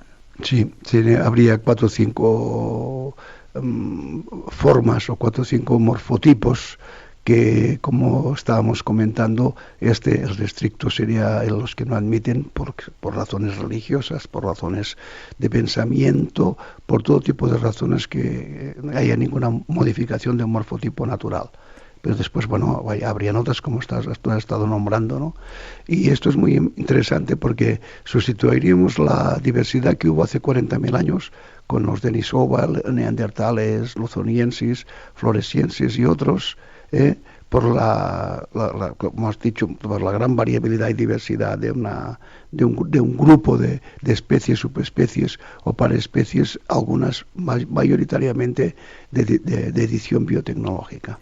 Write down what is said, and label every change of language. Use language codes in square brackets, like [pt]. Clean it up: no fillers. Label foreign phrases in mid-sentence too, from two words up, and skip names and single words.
[es] Sí, habría 4 o 5 formas o 4 o 5 morfotipos que, como estábamos comentando, el restricto sería los que no admiten por razones religiosas, por razones de pensamiento, por todo tipo de razones que haya ninguna modificación de un morfotipo natural. Pero después, bueno, habrían otras como tú has estado nombrando, ¿no? Y esto es muy interesante porque sustituiríamos la diversidad que hubo hace 40.000 años con los Denisova, neandertales, luzoniensis, floresiensis y otros, por como has dicho, por la gran variabilidad y diversidad de un grupo de especies, subespecies o paraespecies, algunas mayoritariamente de edición biotecnológica.